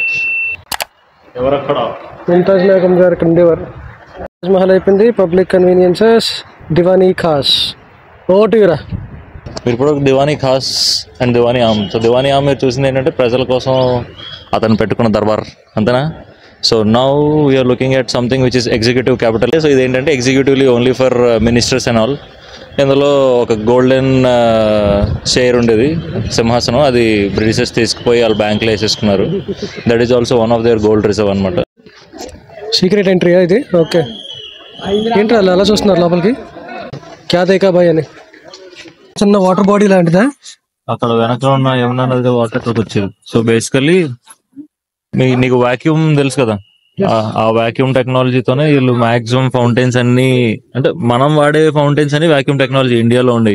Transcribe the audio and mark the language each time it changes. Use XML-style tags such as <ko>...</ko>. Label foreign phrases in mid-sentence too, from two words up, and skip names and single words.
<te>ఎవరక్కడ? ముంతాజ్ బేగం గారు ఇక్కడ ఉండేవారు. తాజ్ మహల్ అయిపోయింది.</te> <en>public conveniences, దివానీ ఖాస్. ఓటీరా</en> <te>మీరు ఇప్పుడు దివానీ ఖాస్ అండ్ దివానీ ఆమ్. సో దివానీ ఆమ్ మీరు చూసింది ఏంటంటే ప్రజల కోసం అతను పెట్టుకున్న దర్బార్, అంతేనా?</te> <en>so now we're looking at something which is executive capital.</en> <te>సో ఇదేంటంటే</te> <en>executively only for ministers and all.</en> <te>ఇందులో ఒక</te> <en>golden chair</en> <te>ఉండేది, సింహాసనం, అది బ్రిటిషర్స్ తీసుకుపోయి వాళ్ళ బ్యాంక్లో వేసేసుకున్నారు.</te> <en>that is also one of their gold reserve అనమాట.</en> <te>సీక్రెట్ ఎంట్రీయా ఇది? ఓకే. ఏంటి అలా చూస్తున్నారు లోపలికి?</te> <hi>क्या देखा भाई అని. చిన్న</hi> <en>water body</en> <hi>లాంటిదా?</hi> <te>అక్కడ వెనక ఉన్న యమునా నది వాటర్ అక్కడికి వచ్చేది.</te> <en>so basically</en> <te>నీకు వాక్యూమ్ తెలుసు కదా, ఆ వాక్యూమ్ టెక్నాలజీతోనే వీళ్ళు</te> <en>maximum fountains</en> <te>అన్ని, అంటే మనం వాడే ఫౌంటైన్స్ అని</te> <en>vacuum technology</en> <te>ఇండియాలో ఉండేవి.</te>